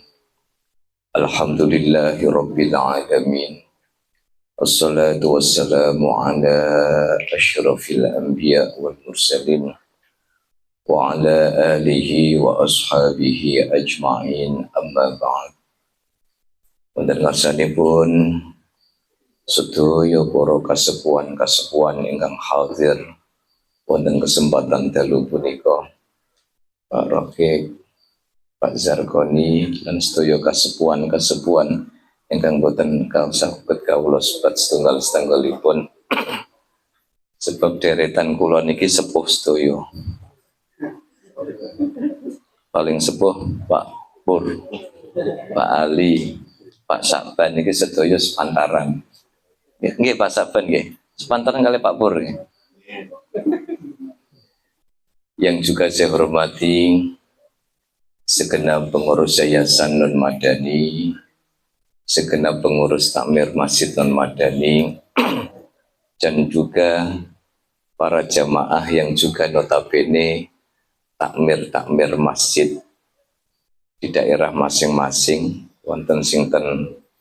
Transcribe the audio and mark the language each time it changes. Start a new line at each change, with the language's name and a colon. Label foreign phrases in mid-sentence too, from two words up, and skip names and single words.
Arabic: الحمد لله رب العالمين. الصلاة والسلام على أشرف الأنبياء والمرسلين وعلى آله وأصحابه أجمعين، أما بعد.
Javanese: Wonten ngarsanipun sedaya para kasepuhan ingkang hadir wonten kesempatan dalu punika, Pak Rokik, Pak Zarkoni, dan sedaya kasepuhan ingkang boten saged kawula sebat setunggal-setunggalipun. Sebab deretan kula niki sepuh sedaya. Paling sepuh Pak Pur, Pak Ali, Pak Saban niki sedaya sepantaran. Nggih Pak Saban nggih, sepantaran kali Pak Pur nggih.
Indonesian: Yang juga saya hormati segenap pengurus Yayasan Non Madani, segenap pengurus takmir Masjid Non Madani, dan juga para jamaah yang juga notabene takmir masjid di daerah masing-masing,
Javanese: wonten sinten